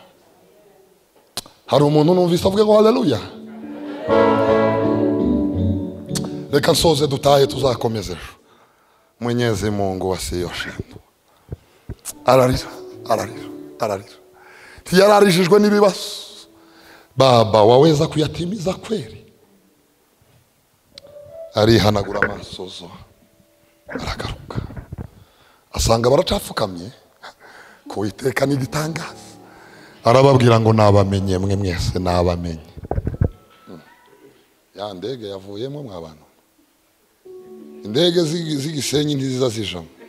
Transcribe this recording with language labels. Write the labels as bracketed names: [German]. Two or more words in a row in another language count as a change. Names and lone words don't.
[Kinyarwanda] Hari umuntu numvise avuga ngo haleluya. Reka nsoze dutahe tuzakomeze. [Swahili] Mwenyezi Mungu wasiyoshindwa [Kinyarwanda] ararira ntiyararijijwe n'ibibazo. [Swahili] Baba waweza kuyatimiza kweli? [Kinyarwanda] Arihanagura amasozo aragaruka asanga baracapfukamye ko iteka n'igitangaza. Arababwira ngo nabamenye mwe mwese, nabamenye. Ya ndege yavuyemo mw'abantu, indege z'igisenyi ntiziza zijamo.